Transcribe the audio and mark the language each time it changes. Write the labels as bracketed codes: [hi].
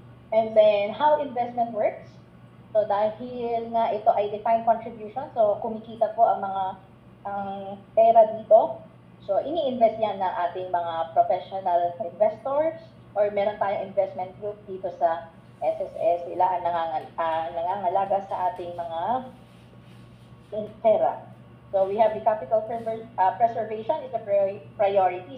[en] And then, how investment works? [tl] So, dahil nga ito ay defined contribution, so kumikita po ang mga pera dito. So, ini-invest yan ng ating mga professional investors or meron tayong investment group dito sa SSS, sila ang nangangalaga sa ating mga pera. [en] So we have the capital preservation is a priority.